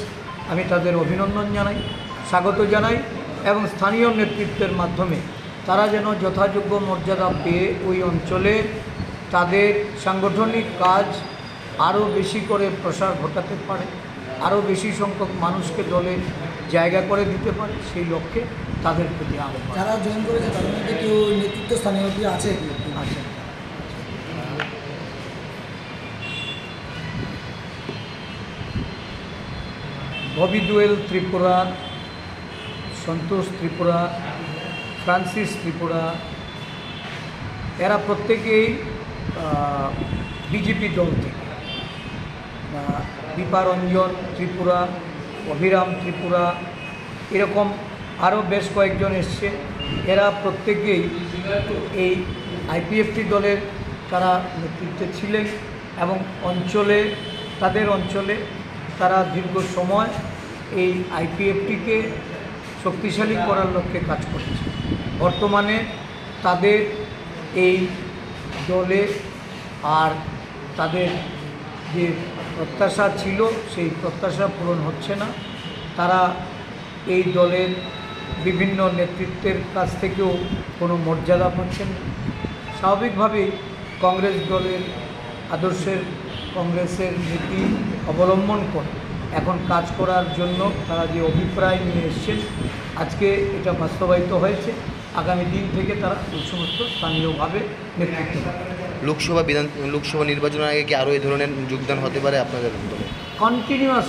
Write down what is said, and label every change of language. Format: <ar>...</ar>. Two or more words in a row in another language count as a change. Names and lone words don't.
<bn>আমি তাদের অভিনন্দন জানাই স্বাগত জানাই এবং স্থানীয় নেতৃত্বের মাধ্যমে তারা যেন যথাযোগ্য মর্যাদা পেয়ে ওই অঞ্চলে তাদের সাংগঠনিক কাজ আরও বেশি করে প্রসার ঘটাতে পারে আরও বেশি সংখ্যক মানুষকে দলে জায়গা করে দিতে পারে সেই লক্ষ্যে তাদের প্রতি আহ্বান। যারা জয়েন করেছে তাদের মধ্যে কেউ নেতৃত্ব স্থানীয় কি আছে আছে ববি ডুয়েল ত্রিপুরা সন্তোষ ত্রিপুরা ফ্রান্সিস ত্রিপুরা এরা প্রত্যেকেই বিজেপি দল থেকে দীপারঞ্জন ত্রিপুরা অভিরাম ত্রিপুরা এরকম আরো বেশ কয়েকজন এসেছে এরা প্রত্যেকেই এই আইপিএফটি দলের তারা নেতৃত্বে ছিলেন এবং অঞ্চলে তাদের অঞ্চলে তারা দীর্ঘ সময় এই আইপিএফটি কে শক্তিশালী করার লক্ষ্যে কাজ করছে। বর্তমানে তাদের এই দলে আর তাদের যে প্রত্যাশা ছিলো সেই প্রত্যাশা পূরণ হচ্ছে না। তারা এই দলের বিভিন্ন নেতৃত্বের কাছ থেকেও কোনো মর্যাদা পাচ্ছেন না। স্বাভাবিকভাবেই কংগ্রেস দলের আদর্শের কংগ্রেসের নীতি অবলম্বন করে এখন কাজ করার জন্য তারা যে অভিপ্রায় নিয়ে এসেছেন আজকে এটা বাস্তবায়িত হয়েছে। আগামী দিন থেকে তারা ওই সমস্ত স্থানীয়ভাবে নেতৃত্ব দেবে। লোকসভা নির্বাচনের আগে কি আরও এই ধরনের যোগদান হতে পারে আপনাদের দলে? কন্টিনিউয়াস।</bn>